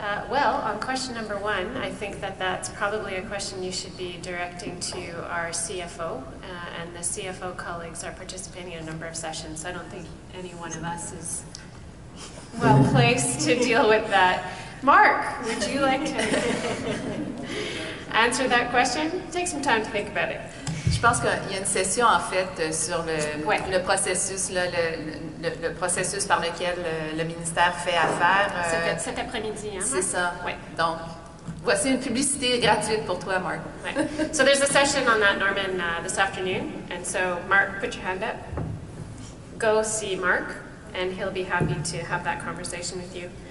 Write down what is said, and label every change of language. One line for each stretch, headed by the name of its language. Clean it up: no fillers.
English: Well, on question number 1, I think that that's probably a question you should be directing to our CFO, and the CFO colleagues are participating in a number of sessions, so I don't think any one of us is well placed to deal with that. Mark, would you like to answer that question? Take some time to think about it.
French: Je pense qu'il y a une session en fait sur le processus, là, le processus par lequel le ministère fait affaire. Cet après-midi, hein? C'est ça. Ouais. Donc, voici une publicité gratuite pour toi, Mark.
English: Right. So there's a session on that, Norman, this afternoon, and so Mark, put your hand up. Go see Mark, and he'll be happy to have that conversation with you.